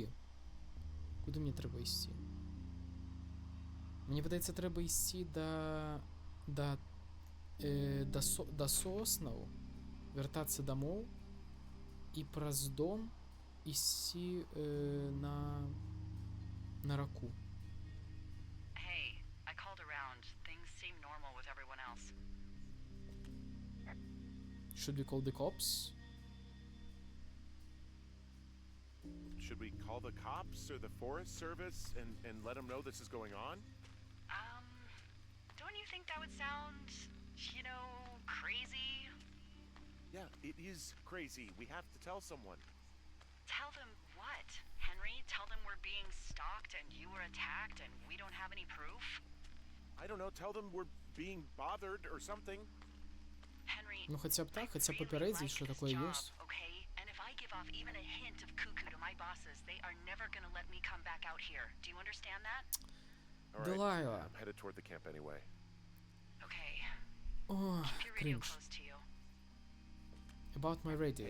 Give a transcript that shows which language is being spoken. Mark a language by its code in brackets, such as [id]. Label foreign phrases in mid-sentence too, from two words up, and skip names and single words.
[be] Куды мне трэба ісці? Мне падаецца, трэба ісці да соснаў, вяртацца дамоў і праз дом ісці на раку. [en] Hey, I called around. Things seem normal with everyone else. Should we call the cops? Should we call the cops or the Forest Service and let them know this is going on? Don't you think that would sound, crazy? Yeah, it is crazy. We have to tell someone. Tell them what, Henry? Tell them we're being stalked and you were attacked and we don't have any proof? I don't know, tell them we're being bothered or something. Henry, [be] Ну [ru] хотя б так, хотя б [be] папярэдзіць, што такое ёсць. [en] Okay? And if I give off even a hint of cuckoo to my bosses, they are never gonna let me come back out here. Do you understand that? All right, Delilah. I'm headed toward the camp anyway. Okay. О, Keep your radio [be] крінж. [en] close to you. About my radio.